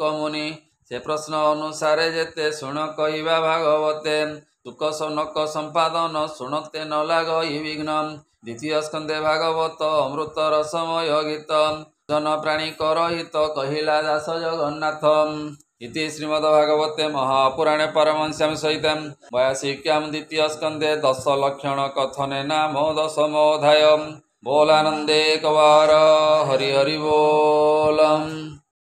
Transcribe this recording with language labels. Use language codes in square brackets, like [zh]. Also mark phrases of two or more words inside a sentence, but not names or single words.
[or] ମୁନି ସେ ପ୍ରଶ୍ନ ଅନୁସାରେ ଯେତେ ଶୁଣ କହିବା ଭାଗବତେ ସୁକ ସନକ ସମ୍ପାଦନ ଶୁଣତେ ନ ଲାଗଇ ବିଘ୍ନ ଦ୍ୱିତୀୟ ସ୍କନ୍ଧେ ଭାଗବତ ଅମୃତ ରସମୟ ଗୀତ ଜନ ପ୍ରାଣୀ କରହିତ କହିଲା ଦାସ ଜଗନ୍ନାଥ [sa] इति श्रीमद्भागवते महापुराणे परमहंस्यां सहितं 82 द्वितीय स्कन्धे 10 लक्षण कथने नाम 10मोऽध्याय बोलानन्दे कवार हरि हरि बोलम्।